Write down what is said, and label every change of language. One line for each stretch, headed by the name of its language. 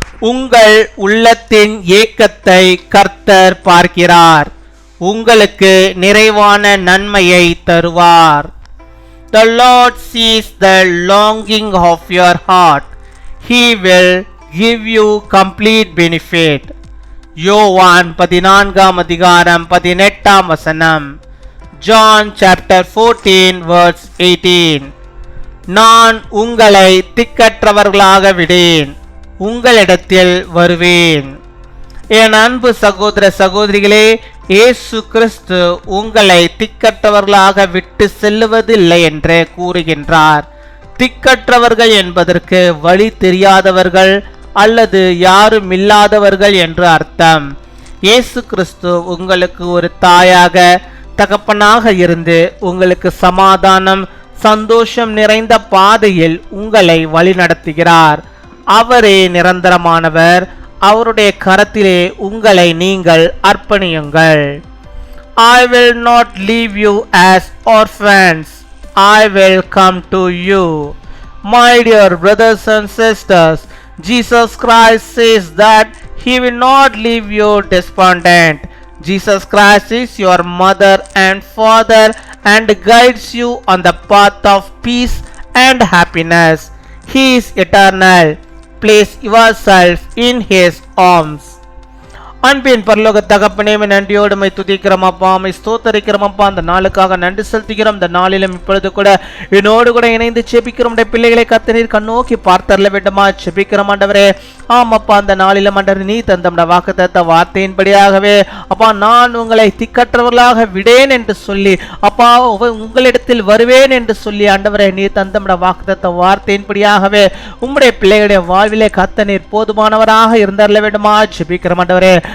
Tamil: உங்கள் உள்ளத்தின் ஏக்கத்தை கர்த்தர் பார்க்கிறார், உங்களுக்கு நிறைவான நன்மையை தருவார்.
English: The Lord sees the longing of your heart. He will give you complete benefit.
Tamil: யோவான் 14:18.
English: John chapter 14 verse 18.
Tamil: நான் உங்களை திக்கற்றவர்களாக விடேன், உங்களிடத்தில் வருவேன். என் அன்பு சகோதர சகோதரிகளே, இயேசு கிறிஸ்து உங்களை திக்கற்றவர்களாக விட்டு செல்லுவதில்லை என்று கூறுகின்றார். திக்கற்றவர்கள் என்பதற்கு வழி தெரியாதவர்கள் அல்லது யாரும் இல்லாதவர்கள் என்று அர்த்தம். இயேசு கிறிஸ்து உங்களுக்கு ஒரு தாயாக தகப்பனாக இருந்து உங்களுக்கு சமாதானம் சந்தோஷம் நிறைந்த பாதையில் உங்களை வழிநடத்துகிறார். அவரே நிரந்தரமானவர். அவருடைய கரத்திலே உங்களை நீங்கள் அர்ப்பணியுங்கள்.
English: I will not leave you as orphans. I will come to you. My dear brothers and sisters, Jesus Christ says that He will not leave you despondent. Jesus Christ is your mother and father and guides you on the path of peace and happiness. He is eternal. Place yourself in His arms.
Tamil: அன்பின் பரலோக தகப்பனே, நன்றியோடு my துதிக்கிறோம் அப்பா, my ஸ்தோத்தரிக்கிறோம் அப்பா. அந்த நாளுக்காக நன்றி செலுத்துகிறோம். இந்த நாளிலும் இப்பொழுது கூட என்னோடு கூட இணைந்து செபிக்கிறோம். பிள்ளைகளை கர்த்தர் கண்ணோக்கி பார்த்தரல வேண்டுமா செபிக்கிறோம் ஆண்டவரே. ஆமாப்பா, அந்த நாளிலும் ஆண்டவர் நீ தந்த வாக்குத்தத்த வார்த்தையின்படியாகவே அப்பா, நான் உங்களை திக்கற்றவர்களாக விடேன் என்று சொல்லி அப்பா, உங்களிடத்தில் வருவேன் என்று சொல்லி ஆண்டவரே நீ தந்த வாக்குத்தத்த வார்த்தையின்படியாகவே உம்முடைய பிள்ளைகளுடைய வாழ்விலே கர்த்தர் போதுமானவராக இருந்தரல வேண்டுமா செபிக்கிறோம் ஆண்டவரே.